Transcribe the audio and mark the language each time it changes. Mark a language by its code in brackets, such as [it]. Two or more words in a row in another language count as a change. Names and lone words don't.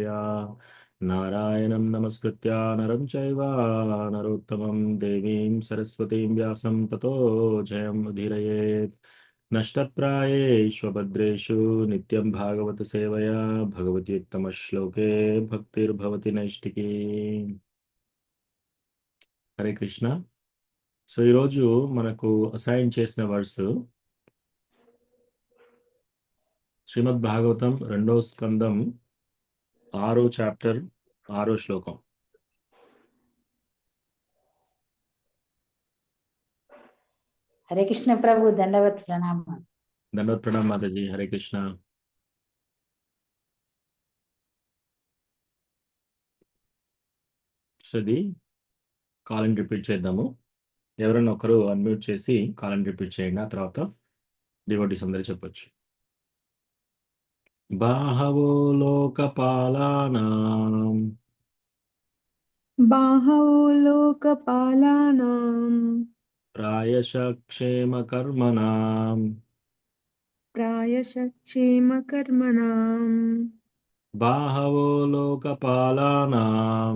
[sa] नारायणं नमस्कृत्य नरं चैव नरोत्तमं देवीं सरस्वतीं व्यासं ततो जयमुदीरयेत्। नष्टप्रायेष्वभद्रेषु नित्यं भागवत सेवया भगवति उत्तमश्लोके भक्तिर्भवति नैष्टिकी। हरे कृष्ण। [te] సో ఈరోజు మనకు అసైన్ చేసిన వర్స్ శ్రీమద్ భాగవతం 2వ స్కందం 6వ చాప్టర్ 6వ శ్లోకం. [sa] हरे कृष्ण [te] ప్రభు దండవత ప్రణామాలు। దండవత్ ప్రణామ్ మాతాజీ. [sa] హరే కృష్ణ. [te] సో ఇది కాల్ రిపీట్ చేద్దాము. ఎవరైనా ఒకరు అన్మ్యూట్ చేసి కాల్ రిపీట్ చేయండి. ఆ తర్వాత డివోటీస్ అందరూ చెప్పొచ్చు. [sa] బాహవో లోకపాలానాం बाहवो लोकपालानां ప్రాయశ క్షేమ కర్మణాం प्रायशः क्षेमकर्मणां బాహవో లోకపాలానాం